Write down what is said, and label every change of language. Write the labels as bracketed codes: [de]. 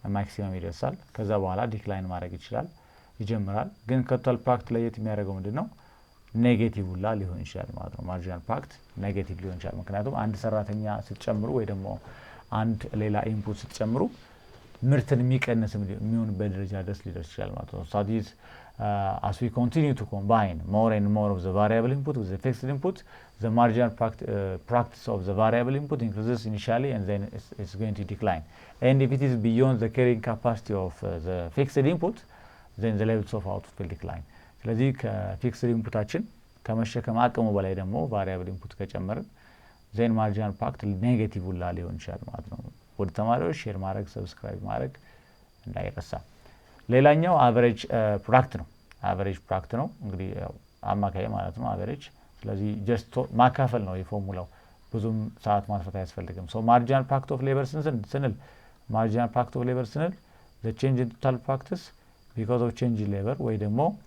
[am] ማክሲመም ይደርሳል። ከዛ በኋላ ዲክላይን ማድረግ ይጀምራል። ግን ከቶታል ፕሮዳክት ለየት የሚያደርገው ምንድነው? ኔጌቲቭ ሁላ ሊሆን ይችላል ማለት ነው። ማርጂናል ፕሮዳክት ኔጌቲቭ ሊሆን ይችላል። ምክንያቱም አንድ ሰራተኛ ስትጨምሩ ወይ ደግሞ አንድ ሌላ ኢንፑት ስትጨምሩ ምርትን የሚቀንስ የሚሆንበት ደረጃ ድረስ ሊደርስ ይችላል ማለት ነው። [en] so this as we continue to combine more and more of the variable input with the fixed input, the marginal practice of the variable input increases initially and then it's going to decline. And if it is beyond the carrying capacity of the fixed input, then the levels of output will decline. [am] ስለዚህ ከፊክስድ ኢንፑታችን ከመሸከም አቅሙ በላይ ደግሞ ቫሪያብል ኢንፑት ከጨመርን ዜን ማርጂናል ፕሮዳክት ኔጌቲቭ ሁላ ሊሆን ይችላል ማለት ነው። ወደ ተማሪዎች ሼር ማድረግ ሰብስክራይብ ማድረግ እንዳይረሳ። ሌላኛው አቨሬጅ ፕሮዳክት ነው። አቨሬጅ ፕሮዳክት ነው እንግዲህ አማካይ ማለት ነው አቨሬጅ። ስለዚህ ጀስት ማካፈል ነው የፎርሙላው፣ ብዙም ሰዓት ማጥፋት አያስፈልግም። ሶ ማርጂናል ፕሮዳክት ኦፍ ሌበር ስንል ማርጂናል ፕሮዳክት ኦፍ ሌበር ስንል [en] the change in total practice because of change in labor [am] ወይ ደግሞ